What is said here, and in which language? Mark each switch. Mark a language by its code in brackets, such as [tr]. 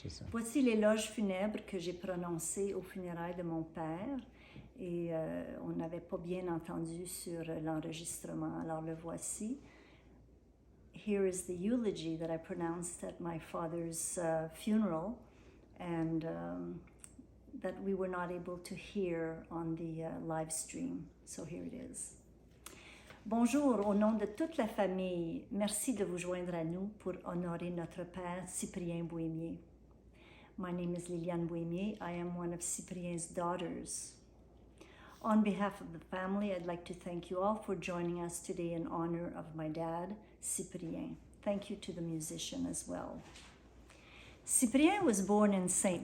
[fr] Voici l'éloge funèbre que j'ai prononcé aux funérailles de mon père et on n'avait pas bien entendu sur l'enregistrement, alors le voici. [en] Here is the eulogy that I pronounced at my father's funeral and that we were not able to hear on the live stream. So here it is. [fr] Bonjour, au nom de toute la famille, merci de vous joindre à nous pour honorer notre père Cyprien Bohémier. [en] My name is Lillian Bohémier. I am one of Cyprien's daughters. On behalf of the family, I'd like to thank you all for joining us today in honor of my dad, Cyprien. Thank you to the musician as well. Cyprien was born in St.